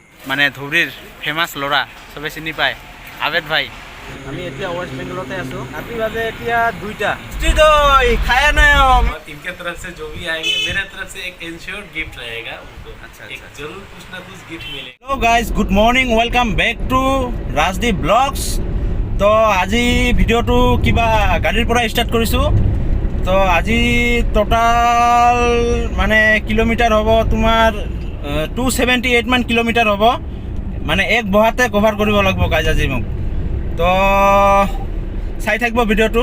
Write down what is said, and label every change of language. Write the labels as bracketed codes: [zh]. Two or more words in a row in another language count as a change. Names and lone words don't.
[as] মানে ধৌৰীৰ ফেমাছ ল'ৰা চবে চিনি পায় আবেদ ভাই। আমি এতিয়া ৱেষ্ট বেংগলতে আছোঁ। ৰাতি বাজে এতিয়া 2টা। খায়া নাই [hi] इनके तरफ से जो भी आएंगे मेरे तरफ से एक इंश्योर्ड गिफ्ट रहेगा उनको। अच्छा, एक जरूर कुछ ना कुछ गिफ्ट मिलेगा। [en] Hello guys, good morning, welcome back to Rajdeep Vlogs. [as] तो আজি ভিডিঅ'টো কিবা গাড়ীৰ পৰা ষ্টাৰ্ট কৰিছোঁ। তো আজি টোটাল মানে কিলোমিটাৰ হ'ব তোমাৰ 278 মান কিলোমিটাৰ হ'ব। মানে এক বহাতে কভাৰ কৰিব লাগিব গাইজ আজি মোক। তো চাই থাকিব ভিডিঅ'টো।